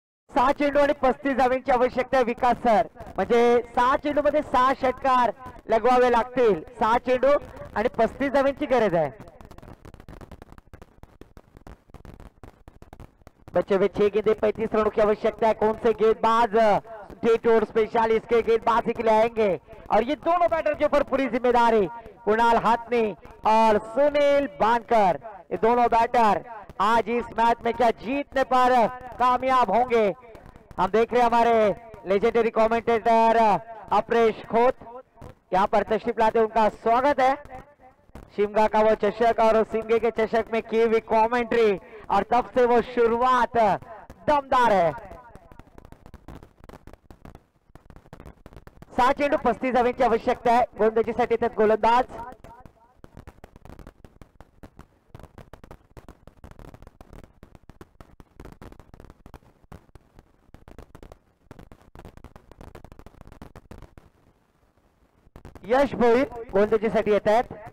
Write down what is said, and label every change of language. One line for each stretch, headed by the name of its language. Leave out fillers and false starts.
Marathi: सहा चेंडू आणि 35 धावांची आवश्यकता आहे विकास सर. म्हणजे 6 चेंडू मध्ये 6 षटकार लगवावे लागतील. 6 चेंडू आणि 35 धावांची गरज है.
Hindi: बच्चे में 6 गेंदे 35 रनों की आवश्यकता है. कौन से गेंदबाज टेटोर स्पेशल इसके गेंदबाजी के लिए आएंगे, और ये दोनों बैटर के ऊपर पूरी जिम्मेदारी कुणाल हाथनी और सुनील बानकर. ये दोनों बैटर आज इस मैच में क्या जीतने पर कामयाब होंगे. हम देख रहे हैं हमारे लेजेंडरी कमेंटेटर अपरेश खोत यहाँ पर तशरीफ लाते, उनका स्वागत है. शिमगा का वो चषक और सिमगे के चषक में की हुई कमेंट्री, और तब से वो शुरुआत दमदार है.
Marathi: 6 चेंडू 35 धावांची आवश्यकता आहे. गोलंदाजीसाठी त्यात गोलंदाज यश भोईर गोलंदाजीसाठी येत आहेत.